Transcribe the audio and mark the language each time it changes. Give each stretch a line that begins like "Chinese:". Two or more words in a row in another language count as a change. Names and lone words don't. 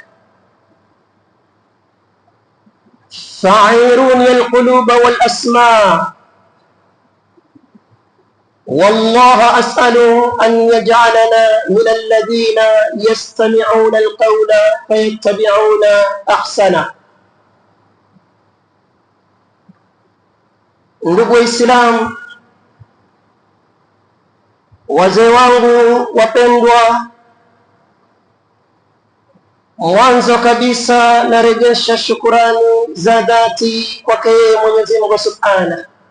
Arabic: فعيروني القلوب والأسماع، والله أسأل أن يجعلنا من الذين يستمعون القول فيتبعون أحسنه.
Swahili: Ndugu Waislamu, wazee wangu wapendwa, mwanzo kabisa narejesha shukurani za dhati kwake Mwenyezi Mungu Subhanahu,